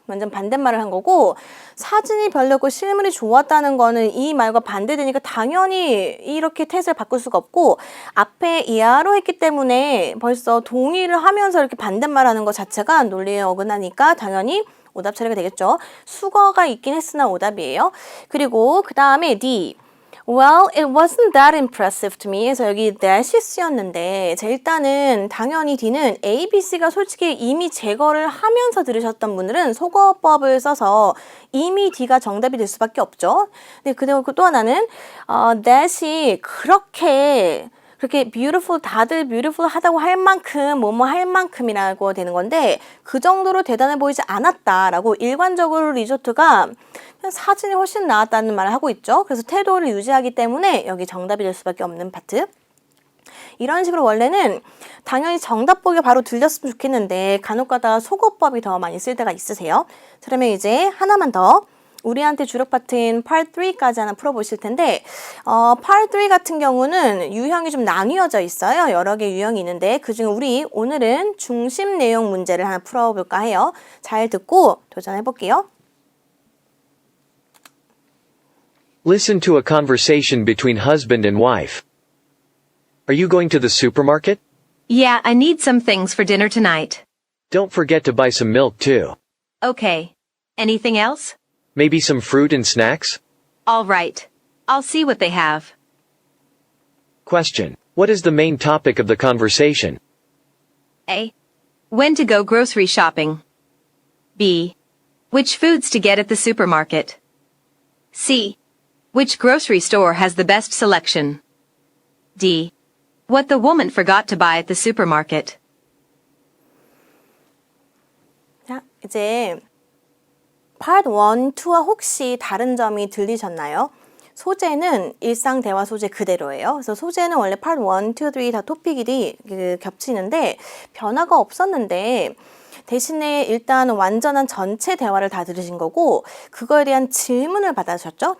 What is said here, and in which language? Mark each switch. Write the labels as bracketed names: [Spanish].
[Korean] 완전 반대말을 한 거고 사진이 별로고 실물이 좋았다는 거는 이 말과 반대되니까 당연히 이렇게 태세를 바꿀 수가 없고 앞에 이하로 했기 때문에 벌써 동의를 하면서 이렇게 반대말하는 것 자체가 논리에 어긋나니까 당연히 오답 처리가 되겠죠. 수거가 있긴 했으나 오답이에요. 그리고 그 다음에 D. [English] Well, it wasn't that impressive to me. [Korean] 그래서 여기 that이 쓰였는데 일단은 당연히 D는 A, B, C가 솔직히 이미 제거를 하면서 들으셨던 분들은 소거법을 써서 이미 D가 정답이 될 수밖에 없죠. 근데 그리고 또 하나는 that이 그렇게 beautiful, 다들 beautiful 하다고 할 만큼, 뭐뭐 할 만큼이라고 되는 건데, 그 정도로 대단해 보이지 않았다라고 일관적으로 리조트가 그냥 사진이 훨씬 나았다는 말을 하고 있죠. 그래서 태도를 유지하기 때문에 여기 정답이 될 수밖에 없는 파트. 이런 식으로 원래는 당연히 정답 보기 바로 들렸으면 좋겠는데, 간혹가다 소거법이 더 많이 쓸 때가 있으세요. 그러면 이제 하나만 더. 우리한테 주력 파트인 Part 3까지 하나 풀어보실 텐데 Part 3 같은 경우는 유형이 좀 나뉘어져 있어요. 여러 개 유형이 있는데 그중에 우리 오늘은 중심 내용 문제를 하나 풀어볼까 해요. 잘 듣고 도전해볼게요. [English] Listen to a conversation between husband and wife. Are you going to the supermarket? Yeah, I need some things for dinner tonight. Don't forget to buy some milk too. Okay. Anything else? Maybe some fruit and snacks? All right. I'll see what they have. Question. What is the main topic of the conversation? A. When to go grocery shopping. B. Which foods to get at the supermarket. C. Which grocery store has the best selection. D. What the woman forgot to buy at the supermarket. [Korean] 자, 이제 Part 1, 2와 혹시 다른 점이 들리셨나요? 소재는 일상 대화 소재 그대로예요. 그래서 소재는 원래 Part 1, 2, 3 다 토픽이 겹치는데 변화가 없었는데 대신에 일단 완전한 전체 대화를 다 들으신 거고 그거에 대한 질문을 받으셨죠?